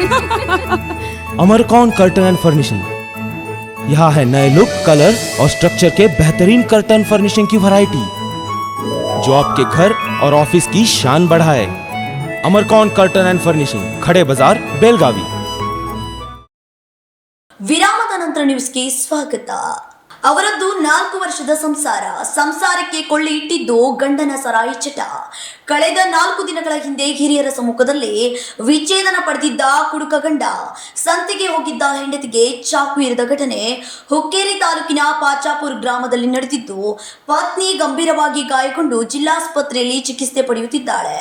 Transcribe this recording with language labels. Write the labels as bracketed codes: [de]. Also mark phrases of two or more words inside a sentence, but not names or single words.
[hi] अमरकौन कर्टन एंड फर्निशिंग, यहाँ है नए लुक, कलर और स्ट्रक्चर के बेहतरीन [en] curtain furnishing [hi] की वैरायटी जो आपके घर और ऑफिस की शान बढ़ाए। अमरकौन कर्टन एंड फर्निशिंग, खड़े बाजार, बेलगावी। [kn] ವಿರಾಮದ ನಂತರ ನ್ಯೂಸ್ಗೆ ಸ್ವಾಗತ. ಅವರದ್ದು 4 ವರ್ಷದ ಸಂಸಾರಕ್ಕೆ ಕೊಳ್ಳಿ ಇಟ್ಟಿದ್ದು ಗಂಡನ ಸರಾಯಿ ಚಟ. ಕಳೆದ 4 ದಿನಗಳ ಹಿಂದೆ ಹಿರಿಯರ ಸಮ್ಮುಖದಲ್ಲಿ ವಿಚ್ಛೇದನ ಪಡೆದಿದ್ದ ಕುಡುಕ ಗಂಡ ಸಂತೆಗೆ ಹೋಗಿದ್ದ ಹೆಂಡತಿಗೆ ಚಾಕು ಇರಿದ ಘಟನೆ ಹುಕ್ಕೇರಿ ತಾಲೂಕಿನ ಪಾಚಾಪುರ ಗ್ರಾಮದಲ್ಲಿ ನಡೆದಿದ್ದು, ಪತ್ನಿ ಗಂಭೀರವಾಗಿ ಗಾಯಗೊಂಡು ಜಿಲ್ಲಾಸ್ಪತ್ರೆಯಲ್ಲಿ ಚಿಕಿತ್ಸೆ ಪಡೆಯುತ್ತಿದ್ದಾಳೆ.